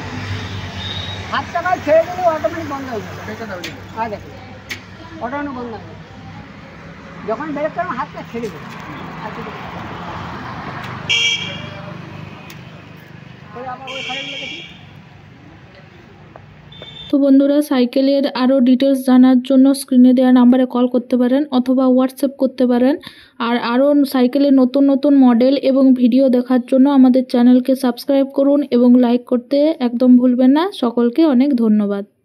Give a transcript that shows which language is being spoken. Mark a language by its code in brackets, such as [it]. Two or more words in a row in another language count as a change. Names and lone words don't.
[bn] হাতটা আমার ছেড়ে দিলে অটোমেটিক বন্ধ হয়ে যাবে। আর দেখুন অটোমেটিক বন্ধ হয়ে যাবে। যখন ব্রেক করবো হাতটা ছেড়ে দেবে। আমার ওই খারাপ লেগেছি। তো বন্ধুরা সাইকেলের আরো ডিটেলস জানার জন্য স্ক্রিনে দেওয়া নম্বরে কল করতে পারেন অথবা হোয়াটসঅ্যাপ করতে পারেন। আর আরো সাইকেলের নতুন নতুন মডেল এবং ভিডিও দেখার জন্য আমাদের চ্যানেলকে সাবস্ক্রাইব করুন এবং লাইক করতে একদম ভুলবেন না। সকলকে অনেক ধন্যবাদ।